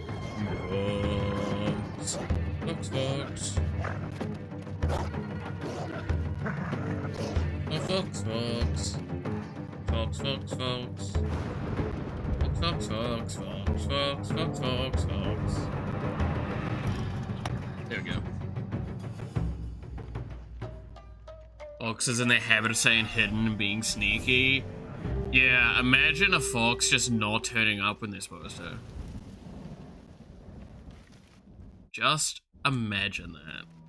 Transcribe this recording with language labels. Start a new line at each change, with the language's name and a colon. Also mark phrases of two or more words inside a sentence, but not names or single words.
English: Fox, fox, fox. Fox, fox. Fox, fox, fox. Fox, fox, fox, fox, fox, fox, fox, fox. There we go. Fox is in the habit of saying hidden and being sneaky. Yeah, imagine a fox just not turning up when they're supposed to. Just imagine that.